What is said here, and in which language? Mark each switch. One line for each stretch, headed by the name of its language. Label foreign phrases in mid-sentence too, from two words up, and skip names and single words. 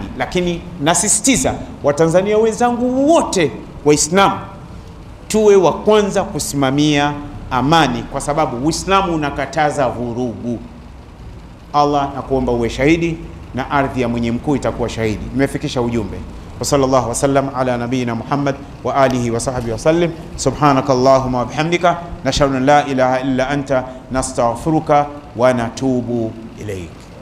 Swahili: Lakini nasisitiza Watanzania wenzangu wote Waislamu, tuwe wa kwanza kusimamia amani, kwa sababu Uislamu unakataza vurugu. Allah nakuomba uwe shahidi na ardhi ya mwenye mkuu itakuwa shahidi. Nimefikisha ujumbe.
Arabic: وصلى الله وسلم على نبينا محمد وآله وصحبه وسلم. سبحانك اللهم وبحمدك نشهد أن لا إله إلا أنت نستغفرك ونتوب إليك.